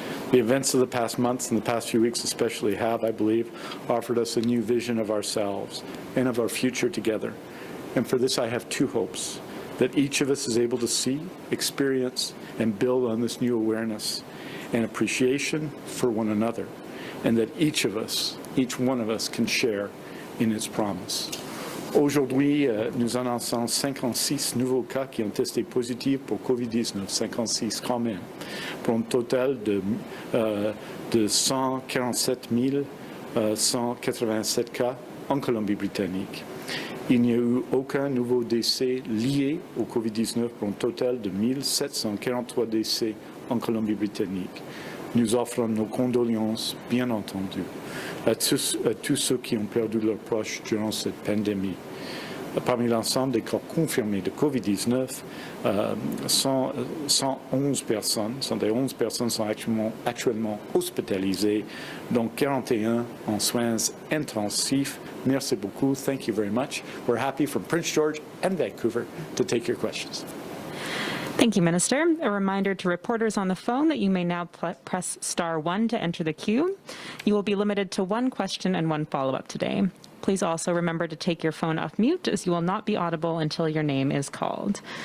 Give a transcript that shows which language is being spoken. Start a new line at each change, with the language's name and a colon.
English: The events of the past months and the past few weeks especially have, I believe, offered us a new vision of ourselves and of our future together. And for this I have 2 hopes: that each of us is able to see, experience, and build on this new awareness and appreciation for one another, and that each one of us can share in its promise.
French: Aujourd'hui, nous annonçons 56 nouveaux cas qui ont testé positifs pour COVID-19, 56 quand même, pour un total de 147 187 cas en Colombie-Britannique. Il n'y a eu aucun nouveau décès lié au COVID-19 pour un total de 1743 décès en Colombie-Britannique. Nous offrons nos condoléances, bien entendu, à tous ceux qui ont perdu leurs proches durant cette pandémie. Parmi l'ensemble des cas confirmés de COVID-19, 111 personnes, 111 personnes sont actuellement hospitalisées, dont 41 en soins intensifs. Merci beaucoup.
English: Thank you very much. We're happy from Prince George and Vancouver to take your questions. Thank you, Minister. A reminder to reporters on the phone that you may now press *1 to enter the queue. You will be limited to 1 question and 1 follow-up today. Please also remember to take your phone off mute, as you will not be audible until your name is called.